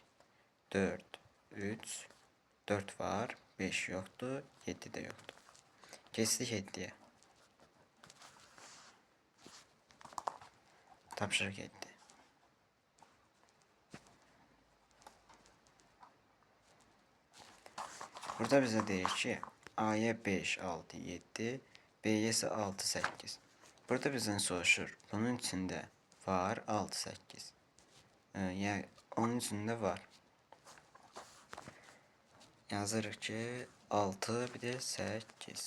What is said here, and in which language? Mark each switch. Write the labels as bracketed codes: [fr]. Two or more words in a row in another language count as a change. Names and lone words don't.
[az] 4, 3, 4 var, 5 yoxdur, 7 də yoxdur. Keçdik 7-yə. Tapşırıq 7. Burada bize deyir ki, A'ya 5, 6, 7, B'ye ise 6, 8. Burada bizden soruşur. Bunun içinde var 6, 8. Yani onun içinde var. Yazırıq ki, 6 bir de 8.